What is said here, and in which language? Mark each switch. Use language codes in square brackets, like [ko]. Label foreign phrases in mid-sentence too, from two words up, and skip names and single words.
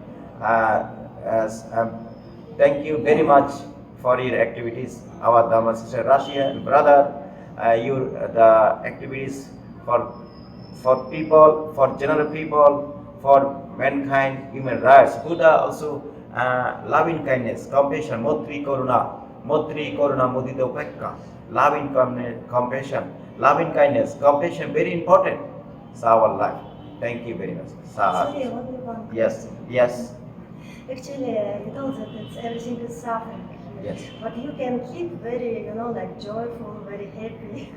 [en] Thank you very much for your activities, our Dhamma sister Russia and brother, the activities for people, for general people, for mankind, human rights. Buddha also loving kindness, compassion, [pi] motri karuna, mudita upekka, [en] loving compassion, loving kindness, compassion, very important. It's our life. Thank you very much. Sorry, one. Yes. Actually, you know that it's, everything is suffering. Yes. But you can keep very, like joyful, very happy.